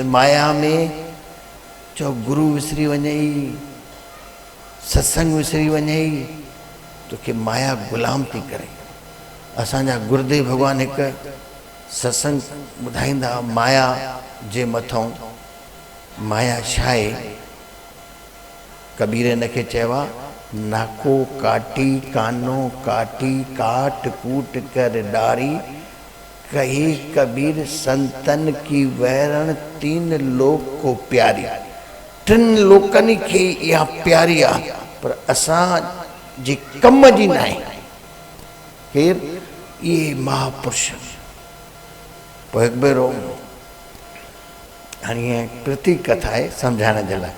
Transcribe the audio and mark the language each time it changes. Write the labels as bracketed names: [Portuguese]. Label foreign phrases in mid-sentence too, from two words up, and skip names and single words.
[Sindhi] माया में चओ गुरू विसरी वञई, सत्संग विसरी वञई, तोखे माया ग़ुलाम थी करे। असांजा गुरुदेव भॻवानु हिकु सत्संग ॿुधाईंदा, माया जे मथां माया छा आहे। कबीर हिनखे चयो आहे, [Hindi] नाको काटी कानो काटी काट कूट कर डारी, कही कबीर संतन की वैरण तीन लोक को प्यारी। [Sindhi] टिन लोकनि खे इहा प्यारी आहे, पर असां जे कम जी न आहे। केरु? इहे महापुरुष। पोइ हिकु भेरो हाणे ईअं प्रतीक कथा आहे सम्झाइण जे लाइ।